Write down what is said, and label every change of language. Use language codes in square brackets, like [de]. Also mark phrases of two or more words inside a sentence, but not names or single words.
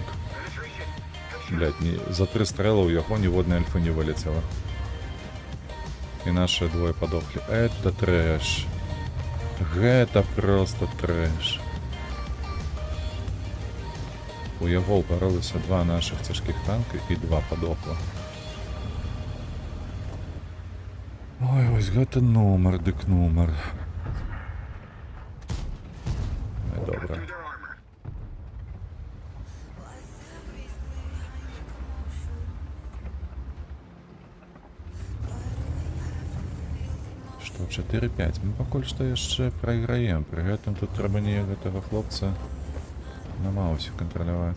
[uk] Блять, за 3 стріли у його ні в одной альфи не вилетіло. І наші двоє подохли. [ru] Это трэш. Это просто трэш. [uk] У його упоролися 2 наших тяжких танки і 2 подохло. [be] Ой, ось гэта номер, дик номер. [uk] Добре. [be] Што, 4-5. Мы пакуль што яшчэ прайграем. Пры гэтым тут трэба неяк гэтага хлопца на маусе кантраляваць.